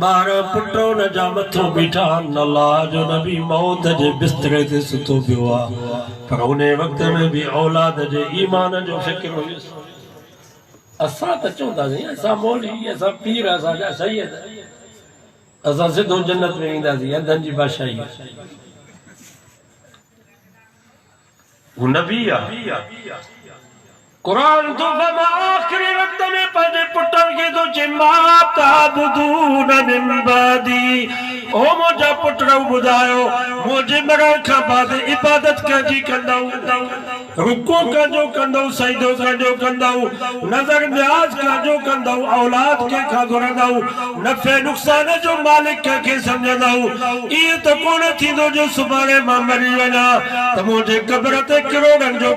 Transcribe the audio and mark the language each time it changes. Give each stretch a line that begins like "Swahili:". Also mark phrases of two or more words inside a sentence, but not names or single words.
Sindhi: 12 पुट उन जा मथो बीठा अल्लाह जो नबी मौत जे बिस्तरे ते सुतो पियो आ पर उन वक्त में भी औलाद जे ईमान जो फिक्र हुयुसि असां त चवंदासीं असां मौली असां पीर असांजा सैयद असां सिधो जन्नत में ईंदासीं अंधनि जी बादशाही हू नबी आ कुरान तो फमा आखिरी वक्त में पंहिंजे पुटनि खे थो चए
Arabic: ما تعبدون من بعدي
Sindhi: ओ मुंहिंजा पुट ॿुधायो मुंहिंजे मरण खां बाद इबादत कंहिंजी कंदव रुको कंहिंजो कंदव सजदो कंहिंजो कंदव नज़र न्याज़ कंहिंजो कंदव औलाद कंहिंखां घुरंदव नफ़े नुक़सान जो मालिक कंहिंखे सम्झंदव इहो त कोन थींदो जो सुभाणे मां मरी वञा त मुंहिंजे क़ब्र ते करोड़नि जो